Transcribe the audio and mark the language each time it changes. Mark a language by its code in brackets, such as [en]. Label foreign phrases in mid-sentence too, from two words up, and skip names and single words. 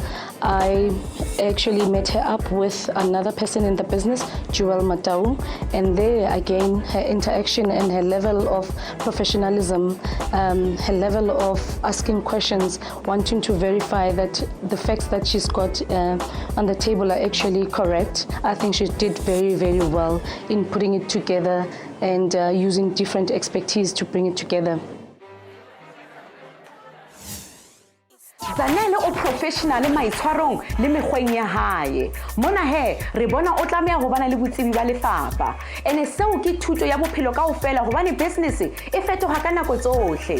[en] I actually met her up with another person in the business, Joel Matau, and there again her interaction and her level of professionalism, her level of asking questions, wanting to verify that the facts that she's got on the table are actually correct. I think she did very, very well in putting it together and using different expertise to bring it together. [st] Zanele o professional maitshwarong le mekgweng ya hae. Mona he re bona o tlameha go bana le botsebi ba lefapha. Ene seo ke thuto ya bophelo kaofela hobane business e fetoga ka nako tsohle.